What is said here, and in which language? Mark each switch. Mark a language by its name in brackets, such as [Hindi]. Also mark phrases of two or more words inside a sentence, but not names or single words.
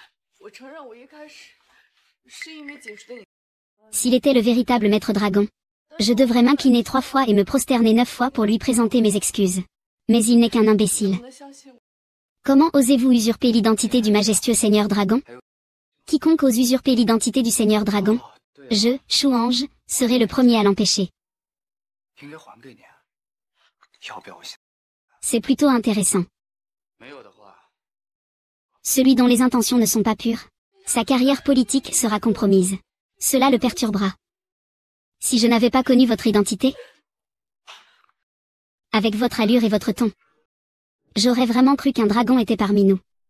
[French] S'il était le véritable maître dragon, je devrais m'incliner 3 fois et me prosterner 9 fois pour lui présenter mes excuses. Mais il n'est qu'un imbécile. Comment osez-vous usurper l'identité du majestueux seigneur dragon? Quiconque ose usurper l'identité du seigneur dragon, je, Shu Ange, serai le premier à l'empêcher. [Chinese] 应该还给你，要不要我现？ [French] C'est plutôt intéressant. [Chinese] 没有的话， [French] Celui dont les intentions ne sont pas pures, sa carrière politique sera compromise. Cela le perturbera. Si je n'avais pas connu votre identité, avec votre allure et votre ton, j'aurais vraiment cru qu'un dragon était parmi nous.